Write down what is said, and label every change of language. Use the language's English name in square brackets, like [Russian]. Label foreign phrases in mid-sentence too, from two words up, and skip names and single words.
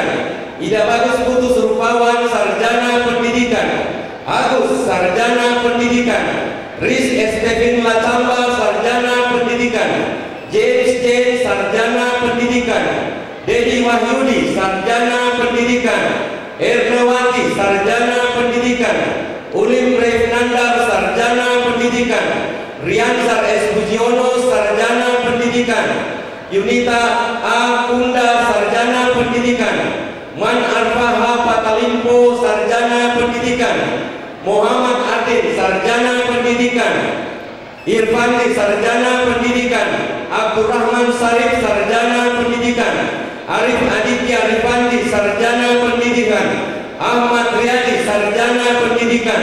[Indonesian] Ida Bagus Putus Rupawan, Sarjana Pendidikan. Agus, Sarjana Pendidikan. Riz Estevin Lacamba, Sarjana Pendidikan. James J, Sarjana Pendidikan. Dedi Wahyudi, Sarjana Pendidikan. Ernawati, Sarjana Pendidikan. Ulim Revnandar, Sarjana Pendidikan. Riansar S. Bujiono, Sarjana Pendidikan. Yunita A. Kunda, Sarjana Pendidikan. Man Arfaha Patalimpo, Sarjana Pendidikan. Muhammad Adin, Sarjana Pendidikan. Irfandi, Sarjana Pendidikan. Abdurrahman Sarif, Sarjana Pendidikan. Arif Aditya Rifandi, Sarjana Pendidikan. Ahmad Riyadi, Sarjana Pendidikan.